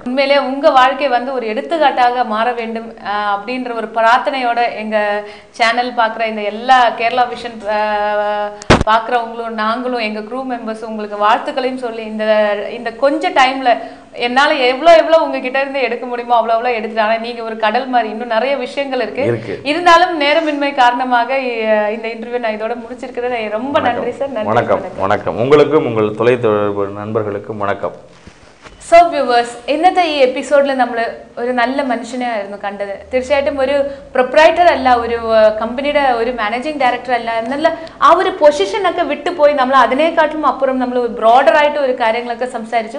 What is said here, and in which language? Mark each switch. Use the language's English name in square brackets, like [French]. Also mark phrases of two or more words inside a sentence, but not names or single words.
[Tamil] உண்மையிலே உங்கள் வாழ்க்கை வந்து ஒரு எடுத்துக்காட்டாக மாற வேண்டும் அப்படின்ற ஒரு பிரார்த்தனையோட எங்கள் சேனல் பார்க்குற இந்த எல்லா கேரளா விஷன் பார்க்குறவங்களும் நாங்களும் எங்கள் [English] crew members [Tamil] உங்களுக்கு வாழ்த்துக்களையும் சொல்லி இந்த கொஞ்சம் டைமில் என்னால் எவ்வளோ உங்ககிட்ட இருந்து எடுக்க முடியுமோ அவ்வளோ எடுத்துட்டு. ஆனால் நீங்கள் ஒரு கடல் மாதிரி இன்னும் நிறைய விஷயங்கள் இருக்கு. இருந்தாலும் நேரமின்மை காரணமாக இந்த இன்டர்வியூ நான் இதோட முடிச்சிருக்கிறேன். ரொம்ப நன்றி சார். வணக்கம். வணக்கம் உங்களுக்கும் உங்கள் தொலைத்தொடர்பு நண்பர்களுக்கும் வணக்கம். [English] So viewers, [Malayalam] ഇന്നത്തെ ഈ എപ്പിസോഡിൽ നമ്മൾ ഒരു നല്ല മനുഷ്യനെയായിരുന്നു കണ്ടത്. തീർച്ചയായിട്ടും ഒരു പ്രൊപ്രൈറ്റർ അല്ല, ഒരു കമ്പനിയുടെ ഒരു [English] managing director [Malayalam] അല്ല എന്നുള്ള ആ ഒരു പൊസിഷനൊക്കെ വിട്ടുപോയി നമ്മൾ അതിനേക്കാട്ടും അപ്പുറം നമ്മൾ ബ്രോഡറായിട്ട് ഒരു കാര്യങ്ങളൊക്കെ സംസാരിച്ചു.